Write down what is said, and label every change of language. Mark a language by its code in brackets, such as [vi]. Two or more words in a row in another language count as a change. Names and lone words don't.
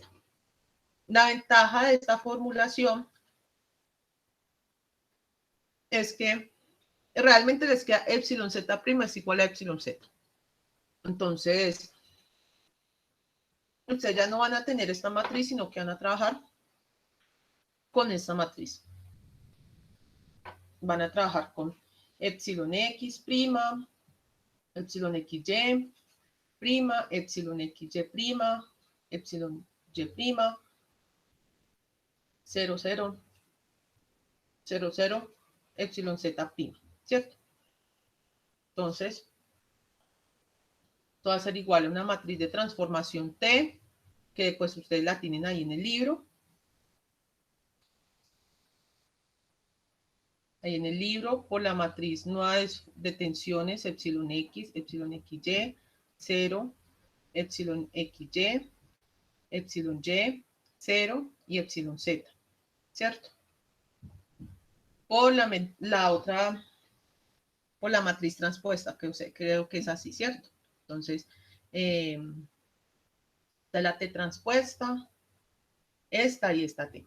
[es] La ventaja de esta formulación es que realmente les queda epsilon z' es igual a epsilon z. Entonces, ustedes ya no van a tener esta matriz, sino que van a trabajar con esta matriz. Van a trabajar con epsilon x', epsilon xy', epsilon xy', epsilon y', 0, 0, 0, 0, epsilon z', ¿cierto? Entonces, esto va a ser igual a una matriz de transformación T, que pues ustedes la tienen ahí en el libro. Ahí en el libro, por la matriz nueva de tensiones, epsilon x, epsilon xy, 0, epsilon xy, epsilon y, 0 y epsilon z, ¿cierto? Por la otra por la matriz transpuesta, que creo que es así, ¿cierto? Entonces, de la T transpuesta, esta y esta T.